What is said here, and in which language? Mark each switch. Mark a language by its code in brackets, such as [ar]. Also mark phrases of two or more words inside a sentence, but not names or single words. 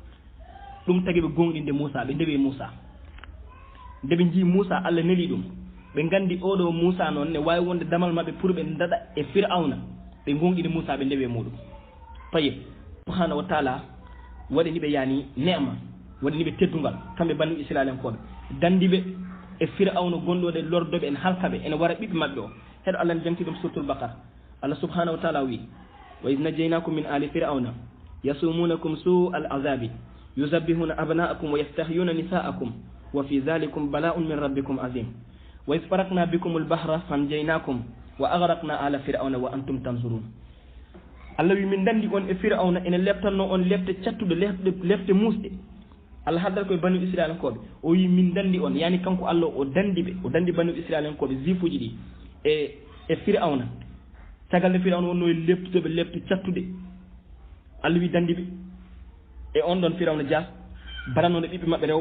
[ff] ɗum tagi ɓe gonɗinde Moussa ɓe ndewe Moussa nde ɓe jii Moussa Allah neli ɗum ɓe gandi oɗo Moussa noon ne wawi wonde damal mabɓe pour ɓe daɗa e firawna ɓe gonɗini Moussa ɓe ndewe muɗum tayib [ar] subhanahu wa taala [ff] waɗani ɓe yani nema waɗani ɓe teddugal kamɓe banu israiliyankoɓe dandiɓe e firawna gonɗode lordoɓe en halkaɓe ene wara ɓiɓɓe mabɓe o heɗo Allah ne janti ɗum suratul Baqara Allah [ar] subhanahu wa taala [ff] wi [ar] وإذ نجيناكم من آل فرعون يسومونكم سوء العذاب يذبحون أبناءكم ويستحيون نساءكم وفي ذلكم بلاء من ربكم عظيم وإذ فرقنا بكم البحر فأنجيناكم وأغرقنا آل فرعون وأنتم تنظرون [ff] Allah wi min dandi on e fir'auna ene leptanno on lefte cattude lefte musde Allah haddata koye banu israiliyankoɓe o wi min dandi on yani kanko Allah o dandi ɓe o dandi banu israiliyankoɓe jufuji ɗi e firawna tagal nde firawna wonno e leptudeɓe lepte cattude Allah wi dandi ɓe e on ɗon firawna jas barannoɗe ɓiɓɓe mabɓe rewɓe